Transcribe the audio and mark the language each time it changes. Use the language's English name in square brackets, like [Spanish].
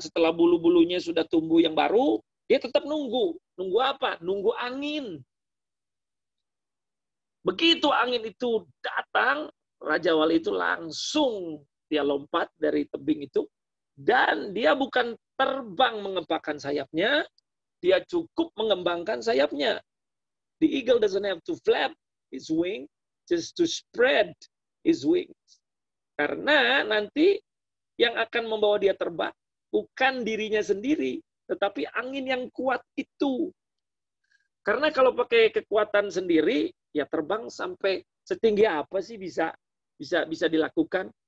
[Indonesian] Setelah bulu-bulunya sudah tumbuh yang baru, dia tetap nunggu. Nunggu apa? Nunggu angin. Begitu angin itu datang, Raja Wali itu langsung dia lompat dari tebing itu, dan dia bukan terbang mengepakkan sayapnya, dia cukup mengembangkan sayapnya. [English] The eagle doesn't have to flap his wing, just to spread his wings. [Indonesian] Karena nanti yang akan membawa dia terbang bukan dirinya sendiri, tetapi angin yang kuat itu. Karena kalau pakai kekuatan sendiri, ya terbang sampai setinggi apa sih bisa dilakukan?